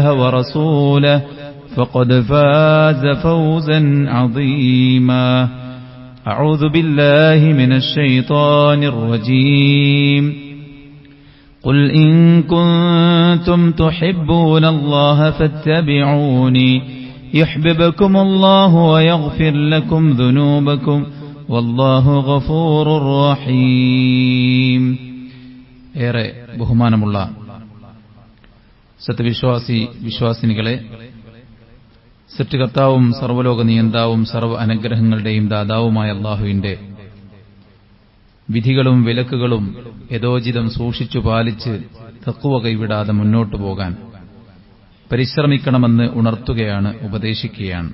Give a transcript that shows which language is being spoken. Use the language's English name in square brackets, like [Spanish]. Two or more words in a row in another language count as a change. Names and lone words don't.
[Arabic] ورسوله فقد فاز فوزا عظيما أعوذ بالله من الشيطان الرجيم قل إن كنتم تحبون الله فاتبعوني يحببكم الله ويغفر لكم ذنوبكم والله غفور رحيم. [Malayalam] ഏറെ ബഹുമാനമുള്ള വിശ്വാസിനികളെ, സൃഷ്ടികർത്താവും സർവ്വലോക നിയന്താവും സർവ്വ അനുഗ്രഹങ്ങളുടെയും ദാതാവുമായ അല്ലാഹുവിന്റെ വിധികളും വിലക്കുകളും യഥോചിതം സൂക്ഷിച്ചു പാലിച്ച് തഖ്വ കൈവിടാതെ മുന്നോട്ടു പോകാൻ പരിശ്രമിക്കണമെന്ന് ഉണർത്തുകയാണ്, ഉപദേശിക്കുകയാണ്.